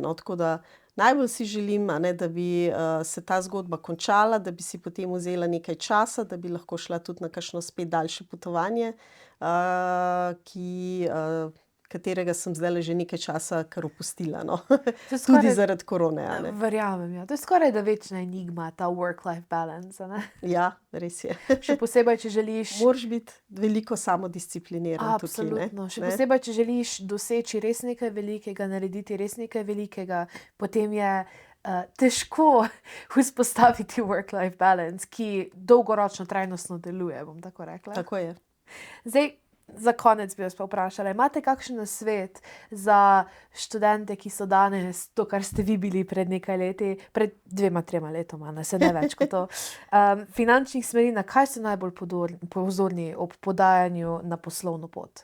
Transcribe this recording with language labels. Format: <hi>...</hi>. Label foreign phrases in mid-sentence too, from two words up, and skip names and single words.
<sl>Tako da najbolj si želim, da bi se ta zgodba končala, da bi si potem vzela nekaj časa, da bi lahko šla tudi na kakšno spet daljše potovanje, katerega sem zdajle že nekaj časa kar opustila. Tudi zaradi korone. Verjamem, ja. To je skoraj da večna enigma, ta</sl> <en>work-life balance.</en> <sl>Ja, res je. Še posebej, če želiš... Moraš biti veliko samodiscipliniran tukaj. Absolutno. Še posebej, če želiš doseči res nekaj velikega, narediti res nekaj velikega, potem je težko vzpostaviti</sl> <en>work-life balance,</en> <sl>ki dolgoročno trajnostno deluje, bom tako rekla. Tako je. Zdaj, za konec bi vas pa vprašala, imate kakšen nasvet za študente, ki so danes to, kar ste vi bili pred nekaj leti, pred 2-3 letoma, se ne več kot to, finančnih smeri, na kaj ste najbolj pozorni ob podajanju na poslovno pot?</sl>